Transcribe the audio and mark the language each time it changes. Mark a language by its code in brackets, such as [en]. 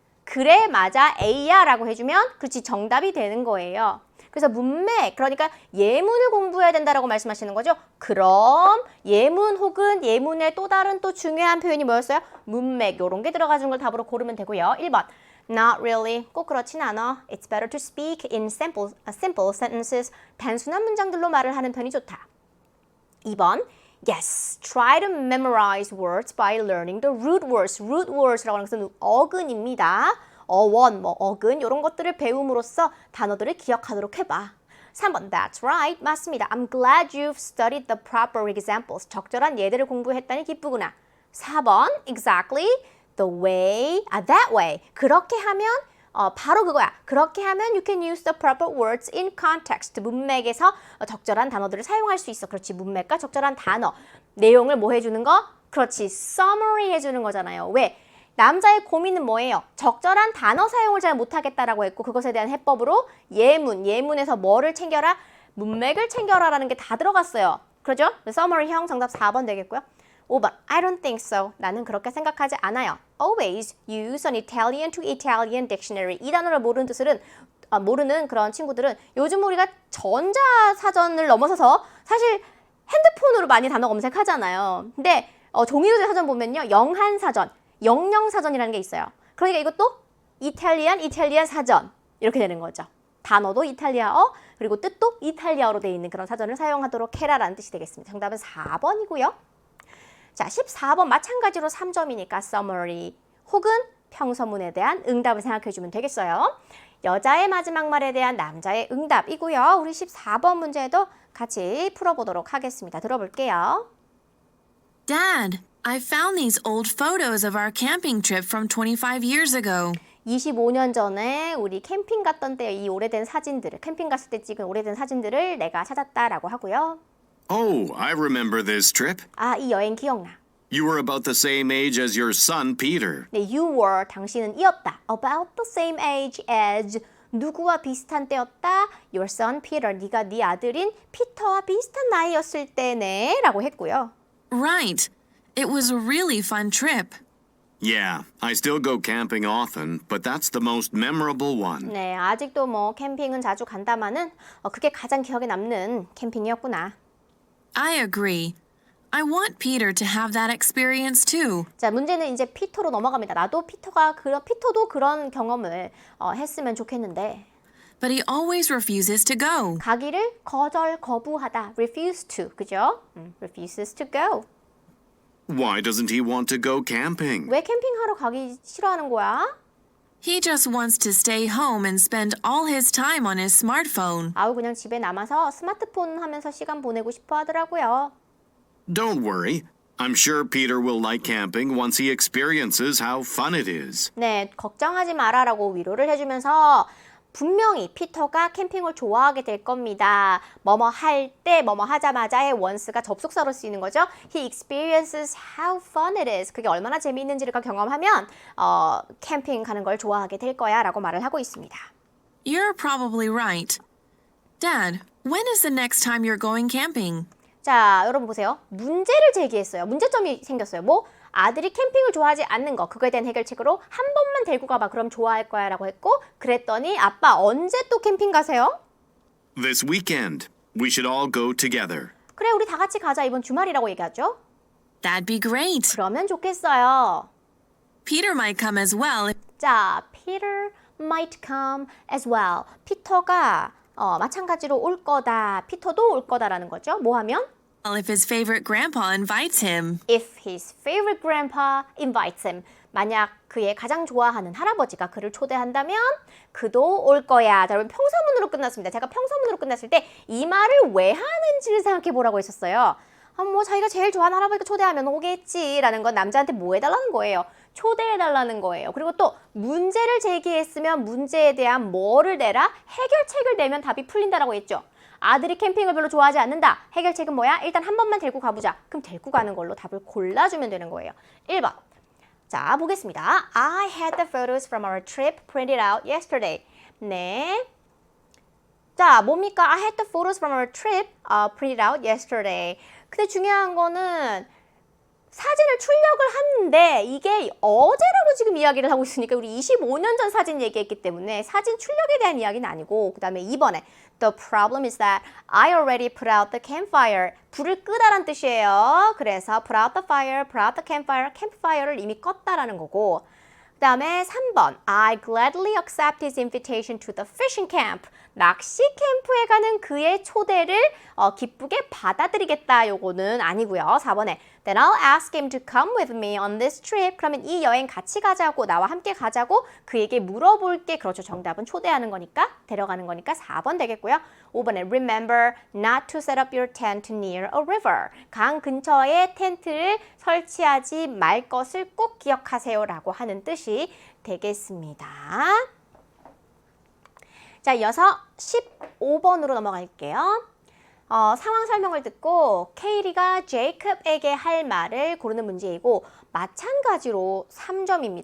[ko] 그래 맞아 A야 라고 해주면 그렇지 정답이 되는 거예요. 그래서 문맥 그러니까 예문을 공부해야 된다라고 말씀하시는 거죠. 그럼 예문 혹은 예문의 또 다른 또 중요한 표현이 뭐였어요? 문맥 요런 게 들어가는 걸 답으로 고르면 되고요. 1번 [en] Not really. [ko] 꼭 그렇진 않아. [en] It's better to speak in simple sentences. [ko] 단순한 문장들로 말을 하는 편이 좋다. [en] 2번 Yes, try to memorize words by learning the root words. [ko] root words라고 하는 것은 어근입니다. 어원, 어근 이런 것들을 배움으로써 단어들을 기억하도록 해봐. 3번 [en] That's right. [ko] 맞습니다. [en] I'm glad you've studied the proper examples. [ko] 적절한 예들을 공부했다니 기쁘구나. [en] 4번 Exactly the way, that way. [ko] 그렇게 하면 바로 그거야. 그렇게 하면 [en] you can use the proper words in context. [ko] 문맥에서 적절한 단어들을 사용할 수 있어. 그렇지. 문맥과 적절한 단어. 내용을 뭐 해주는 거? 그렇지. summary 해주는 거잖아요. 왜? 남자의 고민은 뭐예요? 적절한 단어 사용을 잘 못하겠다라고 했고 그것에 대한 해법으로 예문에서 뭐를 챙겨라? 문맥을 챙겨라라는 게 다 들어갔어요. 그렇죠? summary형 정답 4번 되겠고요. [en] 5번 I don't think so. [ko] 나는 그렇게 생각하지 않아요. [en] Always use an Italian to Italian dictionary. [ko] 이 단어를 모르는 그런 친구들은 요즘 우리가 전자사전을 넘어서서 사실 핸드폰으로 많이 단어 검색하잖아요. 근데 종이로 사전 보면요. 영한사전, 영영사전이라는 게 있어요. 그러니까 이것도 이탈리안 사전 이렇게 되는 거죠. 단어도 이탈리아어 그리고 뜻도 이탈리아어로 되어 있는 그런 사전을 사용하도록 해라라는 뜻이 되겠습니다. 정답은 4번이고요. 자, 14번 마찬가지로 3점이니까 summary 혹은 평서문에 대한 응답을 생각해 주면 되겠어요. 여자의 마지막 말에 대한 남자의 응답이고요. 우리 14번 문제도 같이 풀어보도록 하겠습니다. 들어볼게요. [en] Dad, I found these old photos of our camping trip from 25 years ago. [ko] 25년 전에 우리 캠핑 갔던 때 이 오래된 사진들을, 캠핑 갔을 때 찍은 오래된 사진들을 내가 찾았다라고 하고요. [en] Oh, I remember this trip. [ko] 이 여행 기억나. [en] You were about the same age as your son, Peter. [ko] 네, [en] you were, [ko] 당신은 이었다. [en] About the same age as, [ko] 누구와 비슷한 때였다? [en] Your son Peter, [ko] 네가 네 아들인 피터와 비슷한 나이였을 때네 라고 했고요. [en] Right. It was a really fun trip. Yeah, I still go camping often, but that's the most memorable one. [ko] 네, 아직도 캠핑은 자주 간다마는 그게 가장 기억에 남는 캠핑이었구나. [en] I agree. I want Peter to have that experience too. [ko] 자, 문제는 이제 피터로 넘어갑니다. 나도 피터도 그런 경험을 했으면 좋겠는데. [en] But he always refuses to go. [ko] 가기를 거부하다. [en] refuse to, [ko] 그죠? [en] refuses to go. Why doesn't he want to go camping? [ko] 왜 캠핑하러 가기 싫어하는 거야? [en] He just wants to stay home and spend all his time on his smartphone. [ko] 그냥 집에 남아서 스마트폰 하면서 시간 보내고 싶어 하더라고요. [en] Don't worry. I'm sure Peter will like camping once he experiences how fun it is. [ko] 네, 걱정하지 마라라고 위로를 해주면서 분명히 피터가 캠핑을 좋아하게 될 겁니다. 뭐뭐 할 때, 뭐뭐 하자마자의 once가 접속사로 쓰이는 거죠. [en] He experiences how fun it is. [ko] 그게 얼마나 재미있는지를 경험하면 캠핑 가는 걸 좋아하게 될 거야 라고 말을 하고 있습니다. [en] You're probably right. Dad, when is the next time you're going camping? [ko] 자, 여러분 보세요. 문제를 제기했어요. 문제점이 생겼어요. 아들이 캠핑을 좋아하지 않는 거, 그거에 대한 해결책으로 한 번만 데리고 가봐. 그럼 좋아할 거야 라고 했고, 그랬더니 아빠 언제 또 캠핑 가세요? [en] This weekend. We should all go together. [ko] 그래, 우리 다 같이 가자. 이번 주말이라고 얘기하죠. [en] That'd be great. [ko] 그러면 좋겠어요. [en] Peter might come as well. 자, Peter might come as well. [ko] 피터가 마찬가지로 올 거다. 피터도 올 거다라는 거죠. 뭐 하면? [en] If his favorite grandpa invites him. If his favorite grandpa invites him. [ko] 만약 그의 가장 좋아하는 할아버지가 그를 초대한다면 그도 올 거야. 자, 여러분 평서문으로 끝났습니다. 제가 평서문으로 끝났을 때 이 말을 왜 하는지를 생각해 보라고 했었어요. 자기가 제일 좋아하는 할아버지가 초대하면 오겠지라는 건 남자한테 뭐 해달라는 거예요. 초대해달라는 거예요. 그리고 또 문제를 제기했으면 문제에 대한 뭐를 내라? 해결책을 내면 답이 풀린다라고 했죠. 아들이 캠핑을 별로 좋아하지 않는다. 해결책은 뭐야? 일단 한 번만 데리고 가보자. 그럼 데리고 가는 걸로 답을 골라주면 되는 거예요. 1번. 자, 보겠습니다. [en] I had the photos from our trip printed out yesterday. [ko] 네. 자, 뭡니까? [en] I had the photos from our trip printed out yesterday. [ko] 근데 중요한 거는 사진을 출력을 하는데 이게 어제라고 지금 이야기를 하고 있으니까 우리 25년 전 사진 얘기했기 때문에 사진 출력에 대한 이야기는 아니고 그 다음에 2번에 [en] The problem is that I already put out the campfire. [ko] 불을 끄다란 뜻이에요. 그래서 [en] put out the fire, put out the campfire, [ko] campfire를 이미 껐다라는 거고 그 다음에 3번 [en] I gladly accept his invitation to the fishing camp. [ko] 낚시 캠프에 가는 그의 초대를 기쁘게 받아들이겠다. 요거는 아니고요. [en] 4번에 Then I'll ask him to come with me on this trip. [ko] 그러면 이 여행 같이 가자고, 나와 함께 가자고 그에게 물어볼게. 그렇죠. 정답은 초대하는 거니까, 데려가는 거니까 4번 되겠고요. [en] 5번에 Remember not to set up your tent near a river. [ko] 강 근처에 텐트를 설치하지 말 것을 꼭 기억하세요 라고 하는 뜻이 되겠습니다. 자, 이어서 15번으로 넘어갈게요. 상황 설명을 듣고 케이리가 제이콥에게 할 말을 고르는 문제이고 마찬가지로 3점입니다.